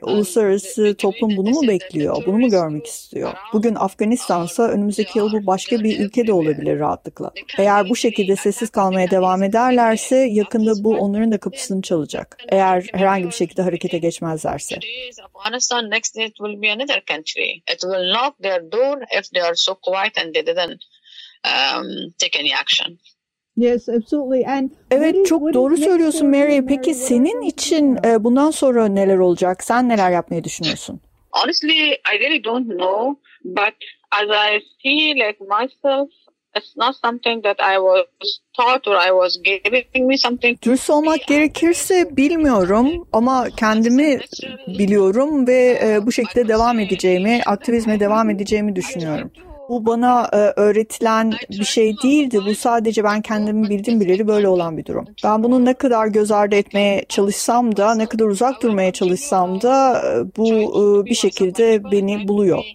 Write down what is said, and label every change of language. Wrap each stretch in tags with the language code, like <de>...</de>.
<tr>Uluslararası toplum bunu mu bekliyor? Bunu mu görmek istiyor? Bugün Afganistan'sa önümüzdeki yıl bu başka bir ülke de olabilir rahatlıkla. Eğer bu şekilde sessiz kalmaya devam ederlerse yakında bu onların da kapısını çalacak. Eğer herhangi bir şekilde harekete geçmezlerse.</tr> <en>Afghanistan next day it will be another country. It will knock their door if they are so quiet and they didn't take any action. Yes, absolutely. And</en> <tr>evet, çok doğru söylüyorsun Mary. Peki senin için bundan sonra neler olacak? Sen neler yapmayı düşünüyorsun?</tr> <en>Honestly, I really don't know, but as I see like myself, it's not something that I was taught or I was giving me something.</en> <tr>Dürüst olmak gerekirse bilmiyorum ama kendimi biliyorum ve bu şekilde devam edeceğimi, aktivizme devam edeceğimi düşünüyorum. Bu bana öğretilen bir şey değildi. Bu sadece ben kendimi bildim bileli böyle olan bir durum. Ben bunu ne kadar göz ardı etmeye çalışsam da, ne kadar uzak durmaya çalışsam da bu bir şekilde beni buluyor.</tr>